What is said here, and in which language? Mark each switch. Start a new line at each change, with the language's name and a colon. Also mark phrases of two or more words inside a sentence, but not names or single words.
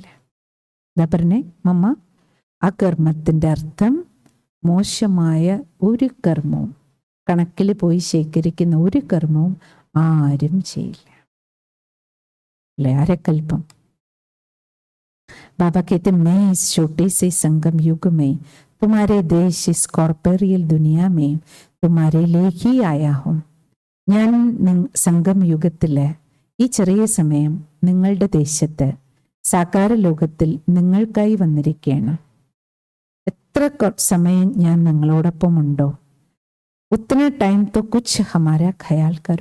Malayalam: എന്താ പറഞ്ഞേ മമ്മ? ആ കർമ്മത്തിന്റെ അർത്ഥം മോശമായ ഒരു കർമ്മവും, കണക്കിൽ പോയി ശേഖരിക്കുന്ന ഒരു കർമ്മവും ആരും ചെയ്യില്ല. അല്ലെ? അരക്കൽപ്പം.
Hindi: ബാബ कहते मैं इस छोटे से संगम युग में तुम्हारे देश इस कॉर्पोरियल दुनिया में तुम्हारे लिए ही आया हूं.
Malayalam: ഞാൻ സംഗം യുഗത്തില് ഈ ചെറിയ സമയം നിങ്ങളുടെ ദേശത്ത് സാകാര ലോകത്തിൽ നിങ്ങൾക്കായി വന്നിരിക്കുകയാണ്. എത്ര സമയം ഞാൻ നിങ്ങളോടൊപ്പം ഉണ്ടോ?
Hindi: उतना टाइम तो कुछ हमारा ख़याल करो.